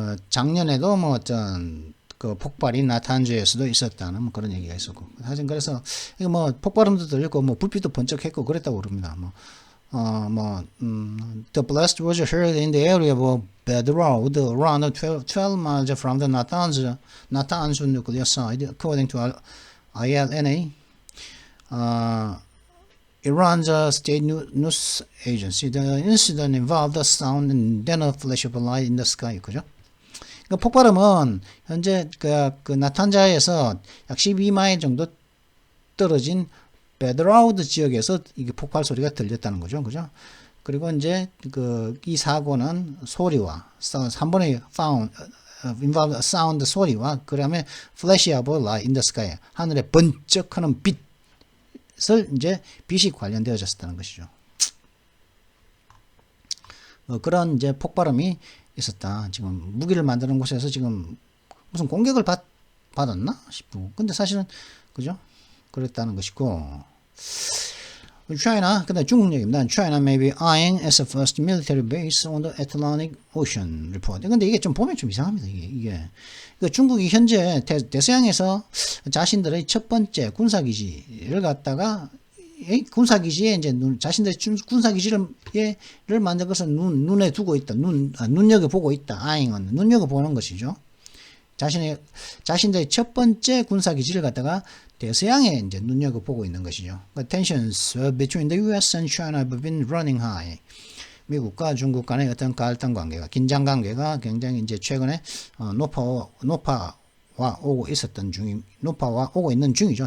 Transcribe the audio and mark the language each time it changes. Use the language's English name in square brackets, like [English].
[Korean] 작년에도 어떤 그 폭발이 나탄주에서도 있었다는 그런 얘기가 있었고. 사실 그래서 이거 폭발음도 들리고 불빛도 번쩍했고 그랬다고 그럽니다. [English] The blast was heard in the area of Bedroud, around 12 miles from the Natanz nuclear site, according to ILNA, Iran's state news agency. The incident involved a sound and then a flash of light in the sky. [Korean] 그죠? 그 폭발음은 현재 그 나탄자에서 약 12마일 정도 떨어진 베드라우드 지역에서 이게 폭발 소리가 들렸다는 거죠. 그죠? 그리고 이제 이 사고는 소리와 한 번에 [English] involved sound [Korean] 소리와 그다음에 [English] flash of light in the sky [Korean] 하늘에 번쩍하는 빛을 이제 빛이 관련되어졌다는 것이죠. 그런 이제 폭발음이 있었다. 지금 무기를 만드는 곳에서 지금 무슨 공격을 받았나 싶고 근데 사실은 그죠? 그랬다는 것이고 China, 근데 중국 얘기입니다. [English] China may be eyeing as a first military base on the Atlantic Ocean report. [Korean] 근데 이게 좀 보면 좀 이상합니다. 이게 중국이 현재 대서양에서 자신들의 첫 번째 군사기지를 갖다가 군사기지에 이제 자신들의 군사기지를 만든 것을 눈에 두고 있다. 눈여겨보고 있다. eyeing은 눈여겨보는 것이죠. 자신들의 첫 번째 군사 기지를 갖다가 대서양에 이제 눈여겨 보고 있는 것이죠. [English] Tensions between the U.S. and China have been running high. [Korean] 미국과 중국 간의 어떤 갈등 관계가, 긴장 관계가 굉장히 이제 최근에 높아와 오고 있었던 높아와 오고 있는 중이죠.